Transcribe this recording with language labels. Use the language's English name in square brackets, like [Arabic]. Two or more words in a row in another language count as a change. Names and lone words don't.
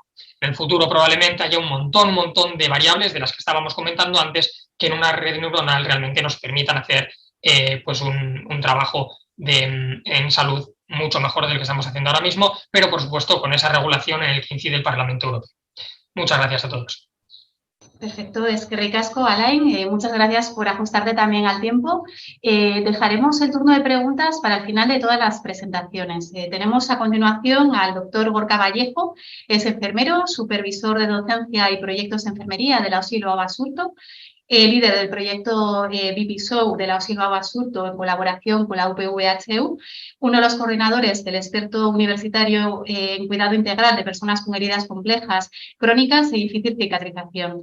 [Spanish] En el futuro probablemente haya un montón de variables de las que estábamos comentando antes que en una red neuronal realmente nos permitan hacer pues un trabajo en salud mucho mejor del que estamos haciendo ahora mismo, pero por supuesto con esa regulación en el que incide el Parlamento Europeo. Muchas gracias a todos. Perfecto, [Basque] eskerrik asko, Alain. [Spanish] Muchas gracias por ajustarte también al tiempo. Dejaremos el turno de preguntas para el final de todas las presentaciones. Tenemos a continuación al doctor Gorka Vallejo, es enfermero, supervisor de docencia y proyectos de enfermería de la OSILO Basurto, líder del proyecto BPSOU de la OSILO Basurto en colaboración con la UPV-HU, uno de los coordinadores del experto universitario en cuidado integral de personas con heridas complejas, crónicas y difícil cicatrización.